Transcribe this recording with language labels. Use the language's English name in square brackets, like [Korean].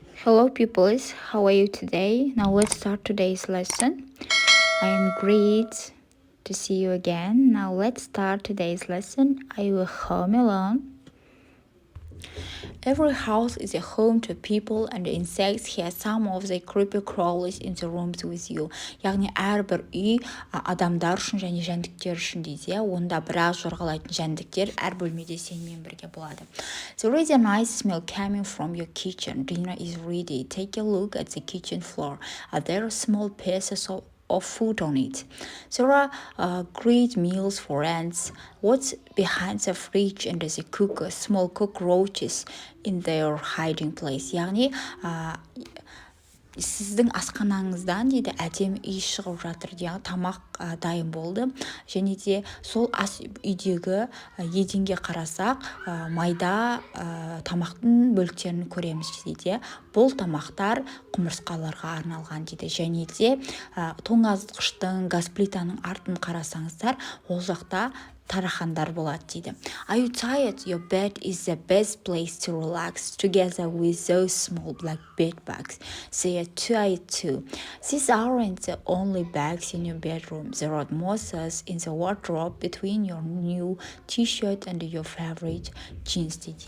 [English] Hello pupils, how are you today? Now let's start today's lesson. I am great to see you again. Now let's start today's lesson. Are you home alone? Every house is a home to people and insects. Here some of the creepy crawlies in the rooms with you. [Kazakh] Яғни әрбір үй адамдар үшін және жәндіктер үшін дейді, иә. Онда біраз жорғалайтын жәндіктер әр бөлмеде сенімен бірге болады. [English] There is a nice smell coming from your kitchen. Dinner is ready. Take a look at the kitchen floor. Are there small pieces of food on it? There are great meals for ants. What's behind the fridge and the cooker? Small cockroaches in their hiding place. [Kazakh] Яғни сіздің асханаңыздан дейді әдемі иіс шығып жатыр, яғни тамақ дайын болды, және де сол ас үйдегі еденге қарасақ майда тамақтың бөліктерін көреміз дейді. Бұл тамақтар құмырсқаларға арналған дейді. Және де тоңазытқыштың, газ плитаның артын қарасаңыздар, ол жақта тарахандар болады дейді. [English] Are you tired? Your bed is the best place to relax together with those small black bed bugs. They are tired too. These aren't the only bugs in your bedroom. There are mosses in the wardrobe between your new t-shirt and your favorite jeans [Kazakh] дейді.